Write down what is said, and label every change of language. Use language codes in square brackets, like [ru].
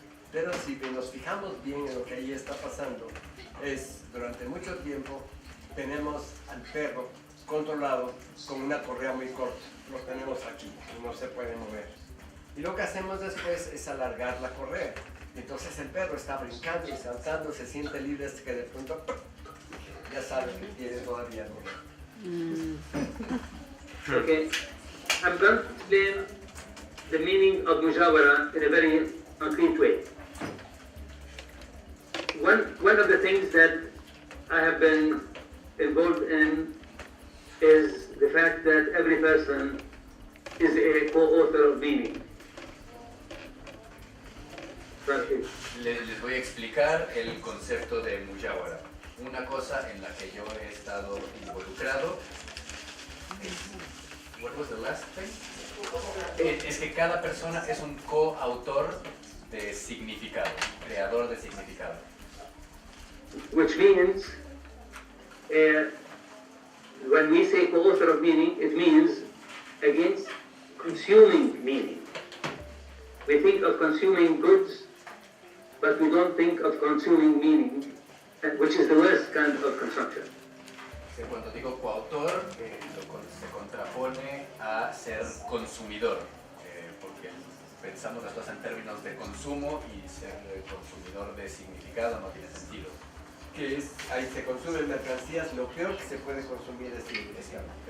[es] Pero si nos fijamos bien en lo que ahí está pasando, es durante mucho tiempo tenemos al perro controlado con una correa muy corta. Lo tenemos aquí, no se puede mover. Y lo que hacemos después es alargar la correa. Entonces el perro está brincando y saltando, se siente libre hasta que de pronto ya sabe que tiene todavía correa. [en] Okay, I'm going to explain the meaning of mujawara in a very concrete way. One of the things that I have been involved in is the fact that every person is a co-author of meaning. [es] Les voy a explicar el concepto de mujawara. Una cosa en la que yo he estado involucrado [en] what was the last thing? [es] Es que cada persona es un coautor de significado, creador de significado. [en] Which means, when we say co-author of meaning, it means against consuming meaning. We think of consuming goods, but we don't think of consuming meaning, which is the worst kind of consumption. [es] Cuando digo coautor, se contrapone a ser consumidor, porque pensamos las cosas en términos de consumo y ser consumidor de significado no tiene sentido. Que es, ahí se consumen mercancías, lo peor que se puede consumir es significado.